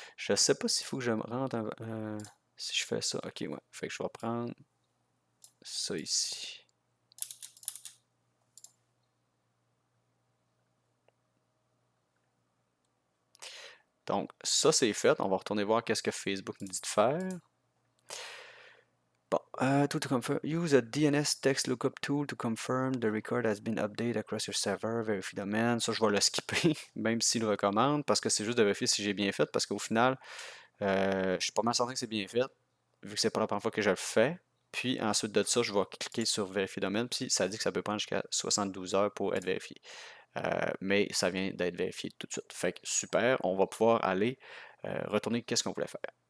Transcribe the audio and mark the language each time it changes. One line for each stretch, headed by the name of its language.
French: Je ne sais pas s'il faut que je me rentre si je fais ça. Ok, ouais. Fait que je vais prendre ça ici. Donc, ça c'est fait. On va retourner voir qu'est-ce que Facebook nous dit de faire.
English: Bon, to confirm, use a DNS text lookup tool to confirm the record has been updated across your server,
French: vérifie domaine. Ça, je vais le skipper, même s'il le recommande, parce que c'est juste de vérifier si j'ai bien fait, parce qu'au final, je suis pas mal certain que c'est bien fait, vu que c'est pas la première fois que je le fais. Puis ensuite de ça, je vais cliquer sur vérifier domaine, puis ça dit que ça peut prendre jusqu'à 72 heures pour être vérifié. Mais ça vient d'être vérifié tout de suite. Fait que super, on va pouvoir aller retourner qu'est-ce qu'on voulait faire.